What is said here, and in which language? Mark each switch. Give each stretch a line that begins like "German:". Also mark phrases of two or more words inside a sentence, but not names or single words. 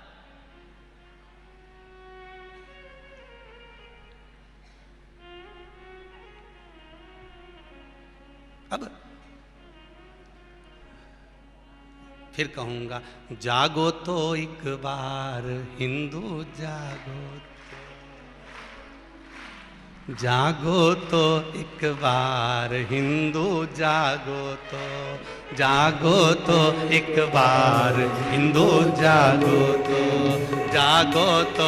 Hindi: अब फिर कहूंगा, जागो तो एक बार हिंदू जागो, जागो तो एक बार हिंदू जागो तो, जागो तो एक बार हिंदू जागो तो, जागो तो